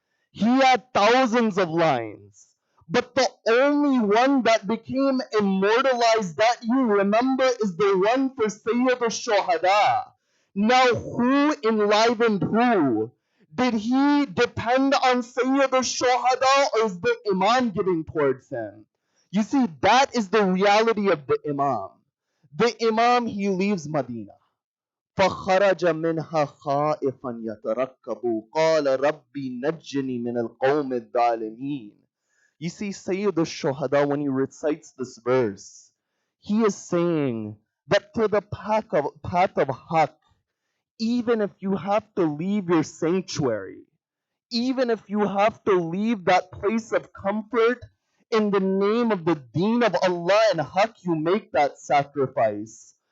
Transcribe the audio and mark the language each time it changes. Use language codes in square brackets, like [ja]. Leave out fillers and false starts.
[en] He had thousands of lines. But the only one that became immortalized that you remember is the one for Sayyid al-Shuhada. Now who enlivened who? Did he depend on Sayyid al-Shuhada or is the Imam giving towards him? You see, that is the reality of the Imam. The Imam, he leaves Medina. [ar] فخرج منها خائفا يترقب قال ربي نجني من القوم الظالمين. [en] You see, Sayyid al-Shuhada, when he recites this verse, he is saying that to the path of haqq, even if you have to leave your sanctuary, even if you have to leave that place of comfort, in the name of the deen of Allah and haqq, you make that sacrifice.